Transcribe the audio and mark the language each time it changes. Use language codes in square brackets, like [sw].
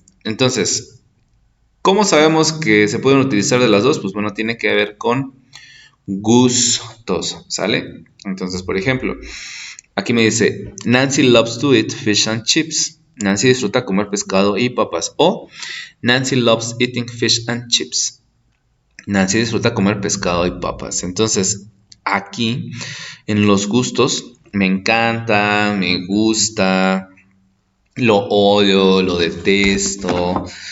[es] Entonces, ¿cómo sabemos que se pueden utilizar de las dos? Pues bueno, tiene que ver con gustos. ¿Sale? Entonces, por ejemplo, aquí me dice, [en] Nancy loves to eat fish and chips. [es] Nancy disfruta comer pescado y papas. [en] O, Nancy loves eating fish and chips. [es] Nancy disfruta comer pescado y papas. Entonces, aquí, en los gustos, me encanta, me gusta, lo odio, lo detesto.